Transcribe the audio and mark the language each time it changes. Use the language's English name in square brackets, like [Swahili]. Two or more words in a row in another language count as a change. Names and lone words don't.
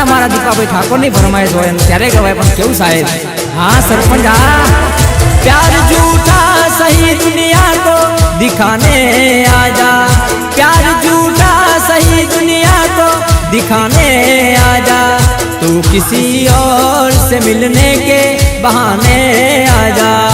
[Gujarati] મારા દીપાભાઈ ઠાકોરની ફરમાઈશ હોય ત્યારે ગવાય પણ કેવું સાહેબ। [Hindi] हाँ सरपंच हाँ प्यार झूठा सही दुनिया को दिखाने आजा। प्यार झूठा सही दुनिया को दिखाने आजा। तू किसी और से मिलने के बहाने आजा।